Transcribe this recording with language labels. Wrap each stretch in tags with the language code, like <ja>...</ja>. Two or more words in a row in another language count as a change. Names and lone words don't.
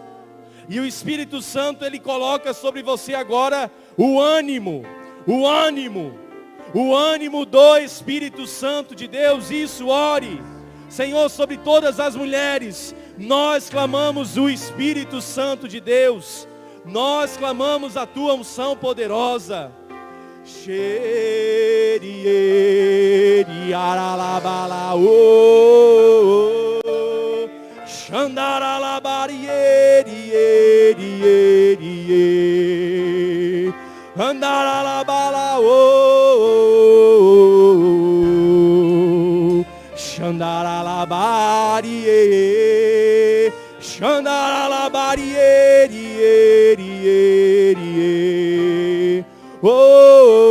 <pt>E o Espírito Santo, Ele coloca sobre você agora o ânimo do Espírito Santo de Deus. Isso, ore. Senhor, sobre todas as mulheres, nós clamamos o Espírito Santo de Deus. Nós clamamos a tua unção poderosa. Xerieri aralabala o xandaralabarieri eri eri andaralabala o xandaralabarieri xandaralabarieri eri eri oh.</pt>